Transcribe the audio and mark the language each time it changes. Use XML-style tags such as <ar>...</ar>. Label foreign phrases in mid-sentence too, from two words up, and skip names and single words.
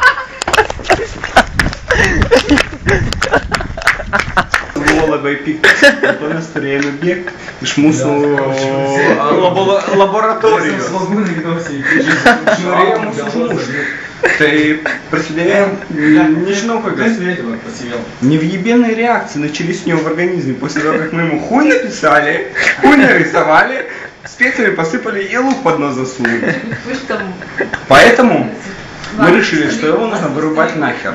<lt>Buvo labai piktas, dėl to mes turėjome bėgti iš mūsų laboratorijos. Norėjo mūsų užmušti. Tai prasidėjo,</lt> <ru>незнаю как, невъебенная реакция начались у него в организме после того, как мы ему хуй написали, хуй нарисовали, специями посыпали и лук под нос засунули. Поэтому мы решили, что его нужно вырубать нахер.</ru>